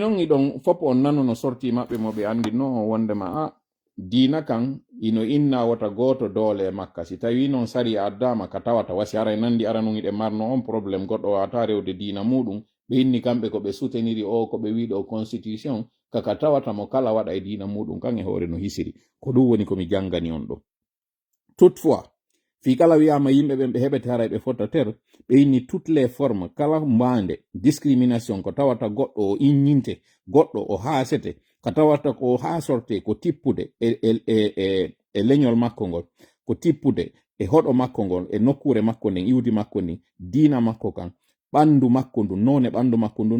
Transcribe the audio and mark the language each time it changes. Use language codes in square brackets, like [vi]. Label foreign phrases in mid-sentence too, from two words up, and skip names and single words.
[ff] noon iɗon fop on nano no sorti maɓɓe mo ɓe andino wondema a diina kan ino inna wata goto doole e makka si tawi noon sari addama ka tawata wasi ara nandi ara non iɗe marno on probléme goɗɗo wata rewde diina muɗum ɓe inni kamɓe ko ɓe souteniri o ko ɓe wiɗo constitution kaka tawata mo kala waɗa e diina muɗum kan e hoore no hisiri ko ɗum woni komi jangani on ɗo. Toutefois fi kala wiyama yimɓe ɓen ɓe heɓete hara ɓe fotta ter ɓe inni [fr] toutes les formes [ff] kala mbande discrimination ko tawata goɗɗo o inninte goɗɗo o haasete ka tawata ko ha sorte ko tippude e leñol makko ngol ko tippude e hoɗo makko ngol e nokkure makko nden iwdi makko ndin diina makko kan ɓandu makko ndu none ɓandu makko ndun